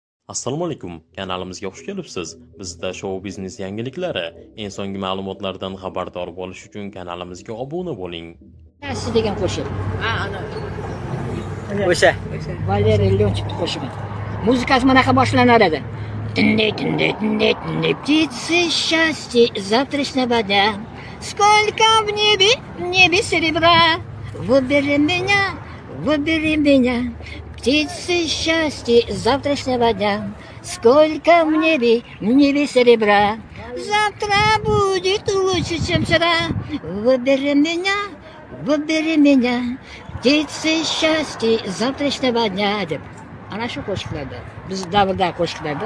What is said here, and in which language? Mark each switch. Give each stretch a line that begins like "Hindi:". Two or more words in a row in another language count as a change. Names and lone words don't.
Uzbek: Assalomu alaykum. Kanalimizga xush kelibsiz. Bizda shou biznes yangiliklari, eng so'nggi ma'lumotlardan xabardor bo'lish uchun kanalimizga obuna bo'ling. Nassi degan qo'shiq. Ana. O'sha. Valeriy Leontьевni qo'shig'i. Muzikasi bunaqa boshlanar edi.
Russian: Тынды, птицы счастья завтрашнего дня. Сколько в небе серебра. Выбери меня, птицы счастья завтрашнего дня. Сколько в небе серебра. Завтра будет лучше, чем вчера. Выбери меня, птицы счастья завтрашнего дня.
Uzbek: Deb. Ana shu qo'shiqlarda, biz davrdagi qo'shiqlarda.